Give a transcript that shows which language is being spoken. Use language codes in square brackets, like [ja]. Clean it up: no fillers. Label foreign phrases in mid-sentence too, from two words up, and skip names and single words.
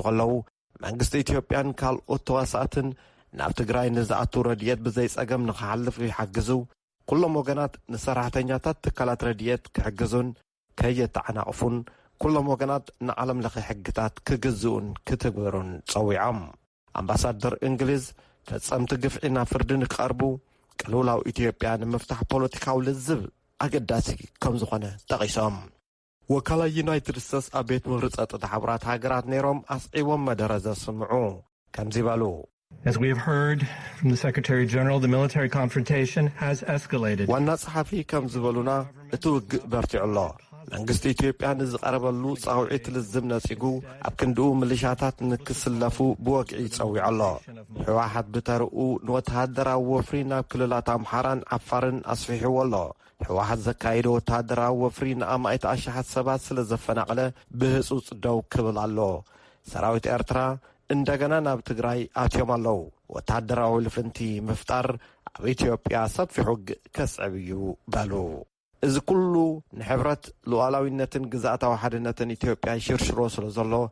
[ti] ከለዉ መንግስቲ ኢትዮጵያን ካልኦት ተዋሳእትን ናብ ትግራይ ንዝኣቱ ረድኤት ብዘይጸገም ንኽሓልፍ ይሓግዙ ኩሎም ወገናት ንሰራሕተኛታት ትካላት ረድኤት ክሕግዙን ከየተዓናቕፉን ኩሎም ወገናት ንዓለም ለኸ ሕግታት ክግዝኡን ክትግበሩን ጸዊዖም ኣምባሳደር እንግሊዝ ፈጸምቲ ግፍዒ ናብ ፍርዲ ንክቐርቡ ቅልውላው ኢትዮጵያ ንምፍታሕ ፖለቲካዊ ልዝብ ኣገዳሲ ከም ዝኾነ ጠቒሶም ወካላ ዩናይትድ ስቴትስ ኣብ ቤት ምኽሪ ጸጥታ ሓቡራት ሃገራት ነይሮም ኣስዒቦም መደረ ዘስምዑ ከምዚ በሉ [en] As we have heard from the Secretary General, the military confrontation has escalated. [ti] ዋና ጸሓፊ ከም ዝበሉና እቲ ውግእ በርቲዑ ኣሎ መንግስቲ ኢትዮጵያ ንዝቐረበሉ ጻውዒት ልዝብ ነጺጉ ኣብ ክንድኡ ሚሊሻታት ንክስለፉ ብወግዒ ጸዊዑ ኣሎ ሕወሓት ብተርኡ ንወተሃደራዊ ወፍሪ ናብ ክልላት ኣምሓራን ዓፋርን ኣስፊሕዎ ኣሎ ሕወሓት ዘካይዶ ወተሃደራዊ ወፍሪ ንኣማኢት ኣሽሓት ሰባት ስለ ዘፈናቕለ ብህጹጽ ደው ክብል ኣሎ ሰራዊት ኤርትራ እንደገና ናብ ትግራይ ኣትዮም ኣለዉ ወተሃደራዊ ልፍንቲ ምፍጣር ኣብ ኢትዮጵያ ሰፊሕ ውግእ ከስዕብ እዩ በሉ እዚ ኩሉ ንሕብረት ሉዓላዊነትን ግዛእታዊ ሓድነትን ኢትዮጵያ ይሽርሽሮ ስለ ዘሎ